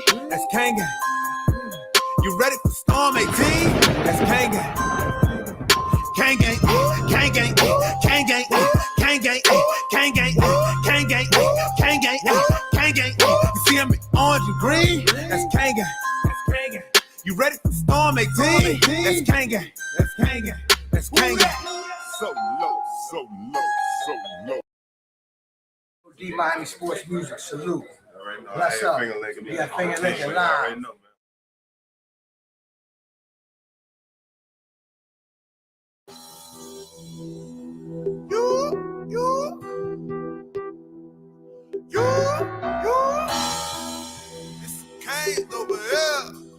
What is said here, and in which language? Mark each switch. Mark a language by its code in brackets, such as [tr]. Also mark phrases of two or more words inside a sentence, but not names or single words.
[en] That's gang gang. You ready for Storm 18? That's gang gang. Gang gang, gang gang, gang gang, gang gang, gang gang, gang gang, gang gang, gang gang. You see him in orange and green? That's gang gang. That's gang gang. You ready for Storm 18? That's gang gang. That's gang gang. That's gang gang. So low, so low, so low. D Miami Sports Music, salute. What's up? We got Finger Licking live. It's Canes over here.